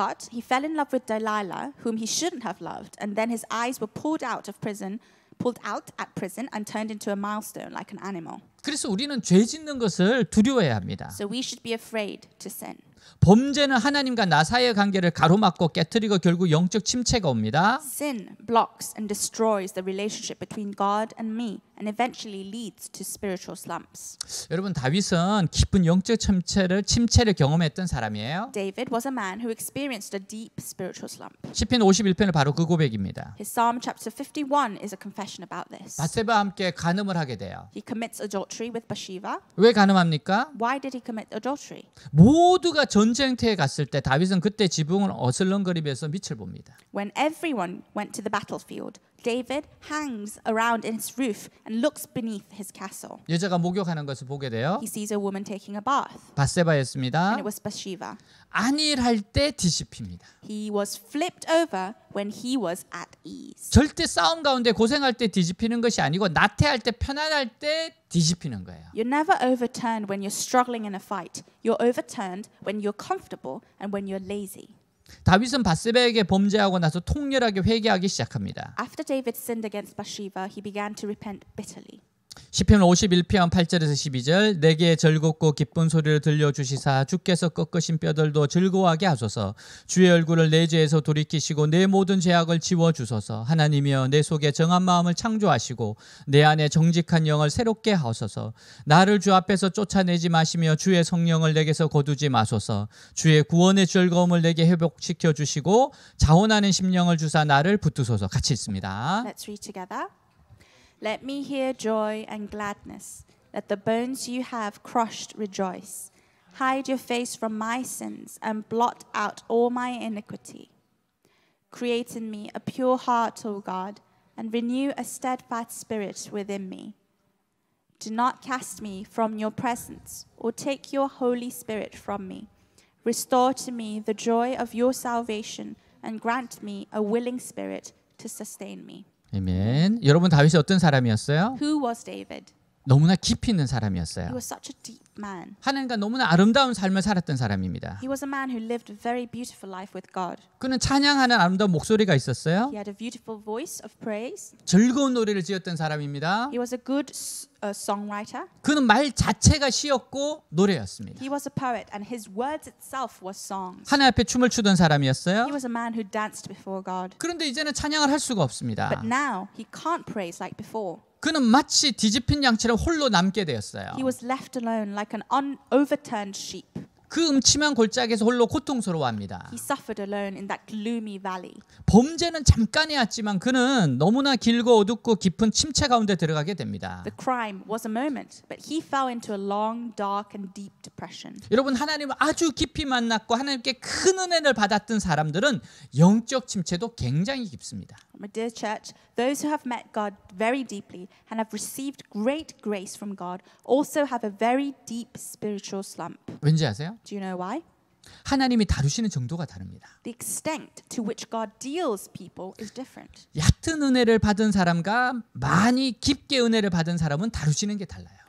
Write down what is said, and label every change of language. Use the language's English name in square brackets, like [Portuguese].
[English] But he fell in love with Delilah, whom he shouldn't have loved, and then his eyes were pulled out at prison and turned into a milestone like an animal. [Korean] 그래서 우리는 죄 짓는 것을 두려워해야 합니다. [English] So we should be afraid to sin. [Korean] 범죄는 하나님과 나 사이의 관계를 가로막고 깨트리고 결국 영적 침체가 옵니다. [English] Sin blocks and destroys the relationship between God and me and eventually leads to spiritual slumps. [Korean] 여러분 다윗은 깊은 영적 침체를 경험했던 사람이에요. [English] David was a man who experienced a deep spiritual slump. [Korean] 시편 51편은 바로 그 고백입니다. [English] His Psalm chapter 51 is a confession about this. [Korean] 바세바와 함께 간음을 하게 돼요. [English] He commits adultery with Bathsheba. [Korean] 왜 간음합니까? [English] Why did he commit adultery? [Korean] 모두가 전쟁터에 갔을 때 다윗은 그때 지붕을 어슬렁거리면서 밑을 봅니다. [English] When everyone went to the battlefield, David hangs around in his roof and looks beneath his castle. [Korean] 여자가 목욕하는 것을 보게 돼요. [English] He sees a woman taking a bath, [Korean] 바세바였습니다. [English] and it was Bathsheba. [Korean] 안일할 때 뒤집힙니다. [English] He was flipped over when he was at ease. [Korean] 절대 싸움 가운데 고생할 때 뒤집히는 것이 아니고 나태할 때 편안할 때 뒤집히는 거예요. [English] You're never overturned when you're struggling in a fight. You're overturned when you're comfortable and when you're lazy. [Korean] 다윗은 바세바에게 범죄하고 나서 통렬하게 회개하기 시작합니다. [English] After David sinned against Bathsheba, he began to repent bitterly. [Korean] 시편 51편 8절에서 12절 내게 즐겁고 기쁜 소리를 들려주시사 주께서 꺾으신 뼈들도 즐거워하게 하소서. 주의 얼굴을 내 죄에서 돌이키시고 내 모든 죄악을 지워주소서. 하나님이여 내 속에 정한 마음을 창조하시고 내 안에 정직한 영을 새롭게 하소서. 나를 주 앞에서 쫓아내지 마시며 주의 성령을 내게서 거두지 마소서. 주의 구원의 즐거움을 내게 회복시켜 주시고 자원하는 심령을 주사 나를 붙드소서. 같이 읽습니다. [English] Let's read together. Let me hear joy and gladness. Let the bones you have crushed rejoice. Hide your face from my sins and blot out all my iniquity. Create in me a pure heart, O God, and renew a steadfast spirit within me. Do not cast me from your presence or take your Holy Spirit from me. Restore to me the joy of your salvation and grant me a willing spirit to sustain me. [Korean] 아멘. 여러분 다윗이 어떤 사람이었어요? [English] Who was David? [Korean] 너무나 깊이 있는 [English] He [Korean] 사람이었어요. [English] was such a deep man. [Korean] 하나님과 너무나 아름다운 삶을 살았던 사람입니다. [English] He was a man who lived a very beautiful life with God. [Korean] 그는 찬양하는 아름다운 목소리가 있었어요. [English] He had a beautiful voice of praise. [Korean] 즐거운 노래를 지었던 사람입니다. [English] He was a good songwriter. [Korean] 그는 말 자체가 시였고 노래였습니다. [English] He was a poet and his words itself was songs. [Korean] 하나님 앞에 춤을 추던 사람이었어요. [English] He was a man who danced before God. [Korean] 그런데 이제는 찬양을 할 수가 없습니다. [English] But now he can't praise like before. [Korean] 그는 마치 뒤집힌 양처럼 홀로 남게 되었어요. [English] He was left alone like an overturned sheep. [Korean] 그 음침한 골짜기에서 홀로 고통스러워합니다. [English] He suffered alone in that gloomy valley. [Korean] 범죄는 잠깐이었지만 그는 너무나 길고 어둡고 깊은 침체 가운데 들어가게 됩니다. [English] The crime was a moment, but he fell into a long, dark and deep depression. [Korean] 여러분 하나님을 아주 깊이 만났고 하나님께 큰 은혜를 받았던 사람들은 영적 침체도 굉장히 깊습니다. [English] My dear church, those who have met God very deeply and have received great grace from God also have a very deep spiritual slump. [Korean] 왠지 아세요? [English] Do you know why? [Korean] 하나님이 다루시는 정도가 다릅니다. [English] The extent to which God deals people is different. [Korean] 얕은 은혜를 받은 사람과 많이 깊게 은혜를 받은 사람은 다루시는 게 달라요.